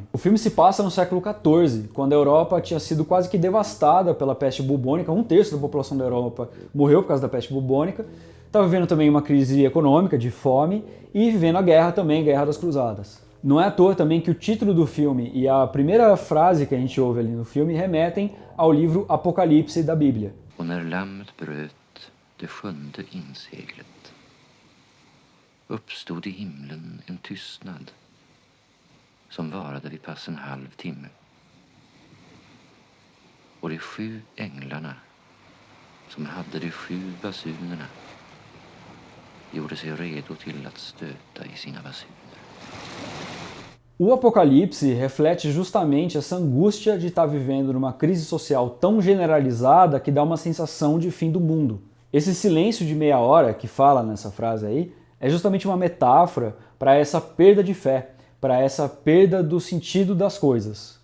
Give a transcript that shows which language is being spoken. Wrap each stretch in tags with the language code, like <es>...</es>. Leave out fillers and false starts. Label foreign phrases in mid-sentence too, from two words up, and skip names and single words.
<pt>O filme se passa no século XIV, quando a Europa tinha sido quase que devastada pela peste bubônica, um terço da população da Europa morreu por causa da peste bubônica, estava vivendo também uma crise econômica, de fome, e vivendo a guerra também, Guerra das Cruzadas. Não é à toa também que o título do filme e a primeira frase que a gente ouve ali no filme remetem ao livro Apocalipse da Bíblia.</pt> <sv>Och när lammet bröt det sjunde inseglet uppstod i himlen en tystnad som varade vid pass en halv timme. Och de 7 änglarna som hade de 7 basunerna gjorde sig redo till att stöta i sina basuner.</sv> <pt>O Apocalipse reflete justamente essa angústia de estar vivendo numa crise social tão generalizada que dá uma sensação de fim do mundo. Esse silêncio de meia hora que fala nessa frase aí é justamente uma metáfora para essa perda de fé, para essa perda do sentido das coisas.</pt>